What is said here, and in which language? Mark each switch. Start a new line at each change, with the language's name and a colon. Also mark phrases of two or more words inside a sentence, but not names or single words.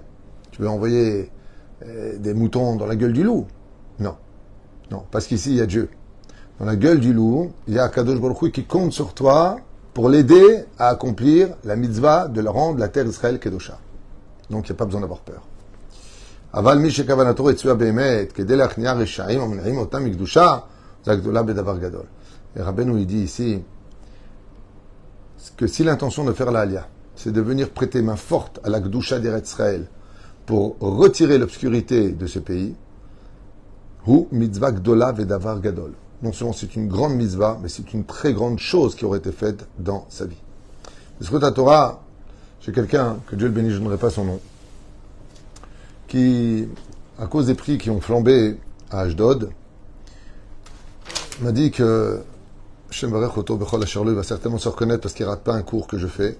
French: Tu veux envoyer des moutons dans la gueule du loup? Non. Non, parce qu'ici, il y a Dieu. Dans la gueule du loup, il y a
Hebrew: קדוש ברוך הוא
French: qui compte sur toi pour l'aider à accomplir la mitzvah de la rendre la terre d'Israël Kedosha. Donc il n'y a pas besoin d'avoir peur.
Hebrew: אבל מי שכוונתו רצויה באמת, כדי להכניע רשעים המונעים אותם מקדושה, זה הגדולה בדבר גדול.
French: Et Rabbeinu, il dit ici que si l'intention de faire la Aliyah, c'est de venir prêter main forte à la Gdusha d'Eretz Israël pour retirer l'obscurité de ce pays,
Hebrew: הוא מצוה גדולה ודבר גדול.
French: Non seulement c'est une grande mitzvah, mais c'est une très grande chose qui aurait été faite dans sa vie. Parce que Torah, j'ai quelqu'un, que Dieu le bénisse, je ne donnerai pas son nom, qui, à cause des prix qui ont flambé à Ashdod, m'a dit que
Hebrew: שם ברך אותו בכל אשר לו,
French: il va certainement se reconnaître parce qu'il ne rate pas un cours que je fais.